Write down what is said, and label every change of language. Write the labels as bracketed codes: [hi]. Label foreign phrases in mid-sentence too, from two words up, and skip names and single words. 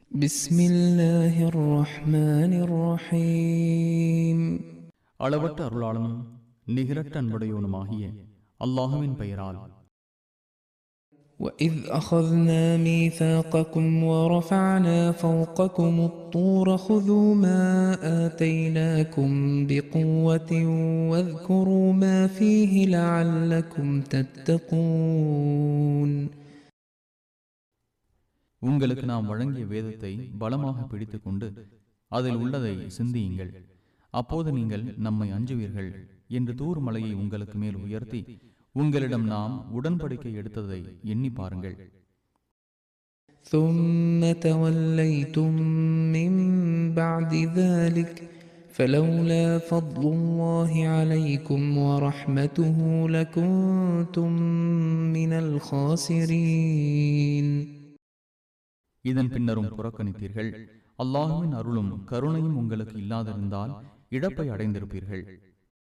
[ar] بسم الله الرحمن الرحيم [ta] அளவற்ற அருளாளனும் நிகரற்ற அன்புடையவனுமாகிய அல்லாஹுவின் பெயரால். [ar] وإذ أخذنا ميثاقكم ورفعنا فوقكم الطور خذوا ما آتيناكم بقوة واذكروا ما فيه لعلكم تتقون. [ta] உங்களுக்கு நாம் வழங்கிய வேதத்தை பலமாக பிடித்துக் கொண்டு அதில் உள்ளதை சிந்தியுங்கள். அப்போது நீங்கள் நம்மை அஞ்சுவீர்கள் என்று தூர் மலையை உங்களுக்கு மேல் உயர்த்தி உங்களிடம் நாம் உடன்படிக்கை எடுத்ததை எண்ணி பாருங்கள். [ar] ثم توليتم من بعد ذلك فلولا فضل الله عليكم ورحمته لكنتم من الخاسرين. [ta] இதன் பின்னரும் புறக்கணித்தீர்கள். அல்லாஹுவின் அருளும் கருணையும் உங்களுக்கு இல்லாதிருந்தால் இழப்பை அடைந்திருப்பீர்கள்.